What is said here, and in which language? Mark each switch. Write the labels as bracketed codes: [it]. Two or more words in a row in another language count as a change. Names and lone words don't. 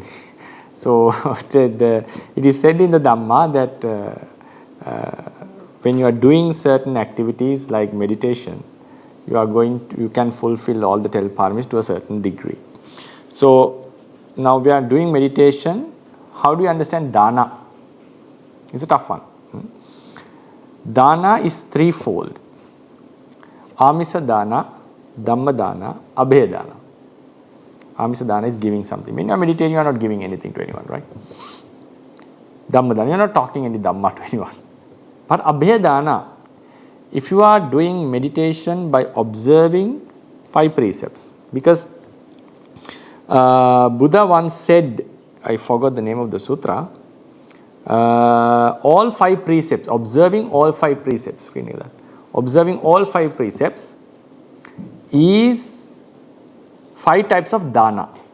[en] So it is said in the Dhamma that when you are doing certain activities like meditation, you can fulfill all the 10 paramis to a certain degree. So now we are doing meditation. How do you understand dana? It's a tough one. Dana is threefold. [pi] Amisa dana, Dhamma dana, Abhaya dana. Amisa dana [en] is giving something. When you are meditating, you are not giving anything to anyone, right? [pi] Dhamma dana, [en] you are not talking any Dhamma to anyone. But [pi] Abhaya dana, [en] if you are doing meditation by observing 5 precepts, because Buddha once said, I forgot the name of the sutra, all 5 precepts, observing all 5 precepts, observing all 5 precepts is 5 types of dana.